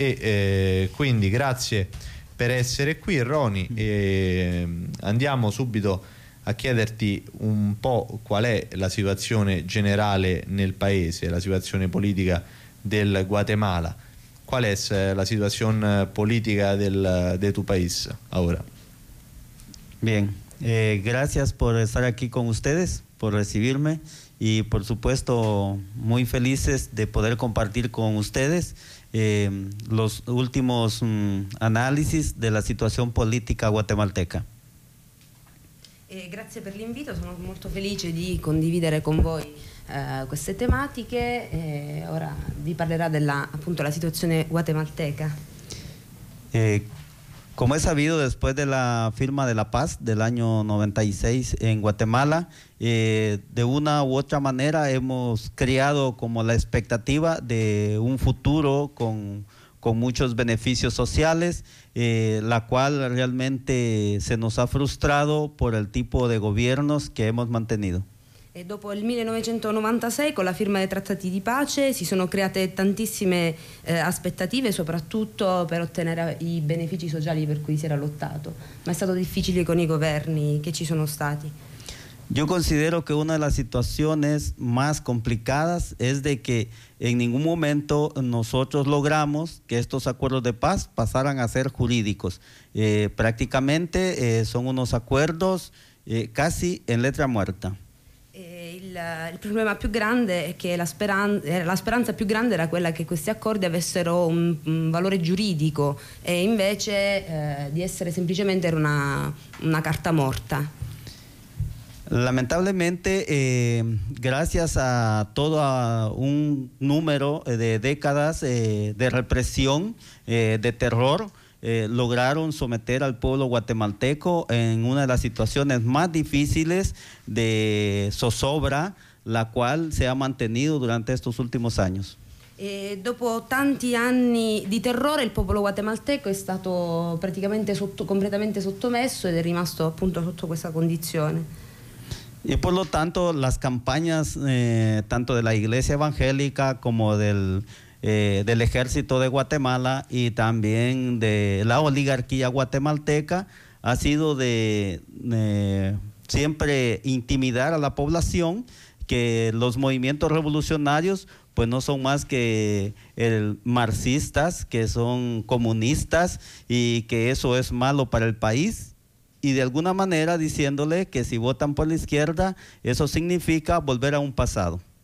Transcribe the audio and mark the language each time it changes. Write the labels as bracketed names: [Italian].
[Italian] E quindi grazie per essere qui Roni, e andiamo subito a chiederti un po' qual è la situazione generale nel paese, la situazione politica del Guatemala, qual è la situazione politica del tuo paese ora? [Spanish] Bien, gracias por estar aquí con ustedes, por recibirme, y por supuesto muy felices de poder compartir con ustedes los últimos análisis de la situación política guatemalteca. [Italian] Grazie per l'invito, sono molto felice di condividere con voi queste tematiche. Ora vi parlerà della, appunto, la situazione guatemalteca. [Spanish] Como es sabido, después de la firma de la paz del año 96 en Guatemala, de una u otra manera hemos creado como la expectativa de un futuro con muchos beneficios sociales, la cual realmente se nos ha frustrado por el tipo de gobiernos que hemos mantenido. [Italian] E dopo il 1996, con la firma dei trattati di pace, si sono create tantissime aspettative, soprattutto per ottenere i benefici sociali per cui si era lottato. Ma è stato difficile con i governi che ci sono stati. Io considero che una delle situazioni più complicate è che in nessun momento noi logramo che questi accordi di pace passassero a essere giuridici. Praticamente sono unos accordi quasi in letra morta. Il problema più grande è che la speranza più grande era quella che questi accordi avessero un valore giuridico, e invece di essere semplicemente una carta morta. [Spanish] Lamentablemente, gracias a todo un numero de décadas de represión, de terror, lograron someter al pueblo guatemalteco en una de las situaciones más difíciles de zozobra, la cual se ha mantenido durante estos últimos años. Dopo tanti anni di terrore, il popolo guatemalteco è stato praticamente completamente sottomesso ed è rimasto appunto sotto questa condizione. Y por lo tanto, las campañas tanto de la Iglesia Evangélica como del ejército de Guatemala y también de la oligarquía guatemalteca ha sido de siempre intimidar a la población que los movimientos revolucionarios pues no son más que marxistas, que son comunistas y que eso es malo para el país, y de alguna manera diciéndole que si votan por la izquierda eso significa volver a un pasado.